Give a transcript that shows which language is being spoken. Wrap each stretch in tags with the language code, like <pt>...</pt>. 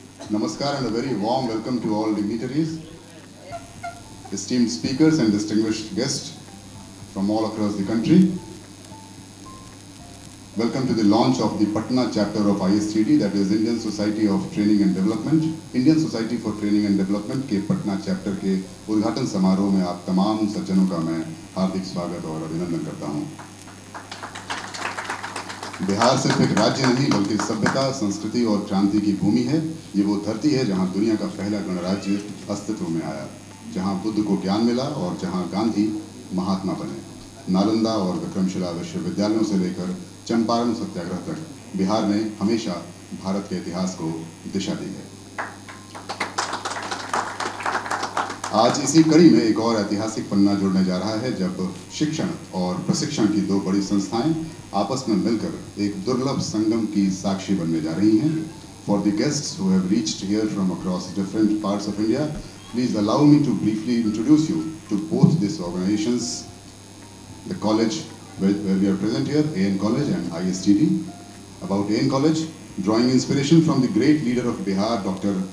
<en>Namaskar and a very warm welcome to all dignitaries, esteemed speakers and distinguished guests from all across the country. Welcome to the launch of the Patna chapter of ISTD, that is Indian Society of Training and Development.</en> <hi>Indian Society for Training and Development के Patna chapter के उद्घाटन समारोह में आप तमाम सज्जनों का मैं हार्दिक स्वागत और अभिनंदन करता हूं। बिहार सिर्फ एक राज्य नहीं बल्कि सभ्यता, संस्कृति और क्रांति की भूमि है। ये वो धरती है जहां दुनिया का पहला गणराज्य अस्तित्व में आया, जहां बुद्ध को ज्ञान मिला और जहां गांधी महात्मा बने। नालंदा और विक्रमशिला विश्वविद्यालयों से लेकर चंपारण सत्याग्रह तक बिहार ने हमेशा भारत के इतिहास को दिशा दी है। आज इसी कड़ी में एक और ऐतिहासिक पन्ना जुड़ने जा रहा है, जब शिक्षण और प्रशिक्षण की दो बड़ी संस्थाएं आपस में मिलकर एक दुर्लभ संगम की साक्षी बनने जा रही हैं।</hi> <en>For the guests who have reached here from across different parts of India, please allow me to briefly introduce you to both these organizations, the college where we are present here, AN College and ISTD. About AN College, drawing inspiration from the great leader of Bihar, Dr.</en>